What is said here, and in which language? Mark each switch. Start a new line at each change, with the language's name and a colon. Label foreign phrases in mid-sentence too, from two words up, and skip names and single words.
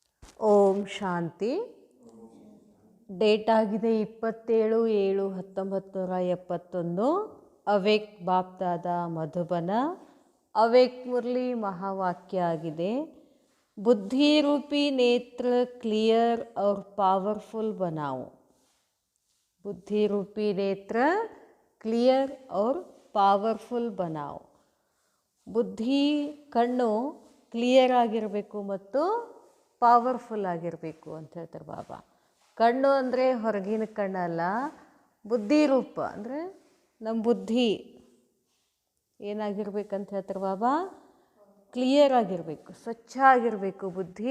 Kannada: ಓಂ ಶಾಂತಿ. ಡೇಟ್ ಆಗಿದೆ 27/7/1971. ಅವೇಕ್ ಬಾಪ್ದಾದ ಮಧುಬನ. ಅವೇಕ್ ಮುರಳಿ ಮಹಾವಾಕ್ಯ ಆಗಿದೆ.
Hindi: बुद्धि रूपी नेत्र क्लियर और पावरफुल बनाओ. बुद्धि रूपी नेत्र क्लियर और पावरफुल बनाओ.
Kannada: ಬುದ್ಧಿ ಕಣ್ಣು ಕ್ಲಿಯರ್ ಆಗಿರಬೇಕು ಮತ್ತು ಪವರ್ಫುಲ್ ಆಗಿರಬೇಕು ಅಂತ ಹೇಳ್ತಾರೆ ಬಾಬಾ. ಕಣ್ಣು ಅಂದರೆ ಹೊರಗಿನ ಕಣ್ಣಲ್ಲ, ಬುದ್ಧಿ ರೂಪ ಅಂದರೆ ನಮ್ಮ ಬುದ್ಧಿ ಏನಾಗಿರ್ಬೇಕಂತ ಹೇಳ್ತಾರೆ ಬಾಬಾ, ಕ್ಲಿಯರ್ ಆಗಿರಬೇಕು, ಸ್ವಚ್ಛ ಆಗಿರಬೇಕು ಬುದ್ಧಿ.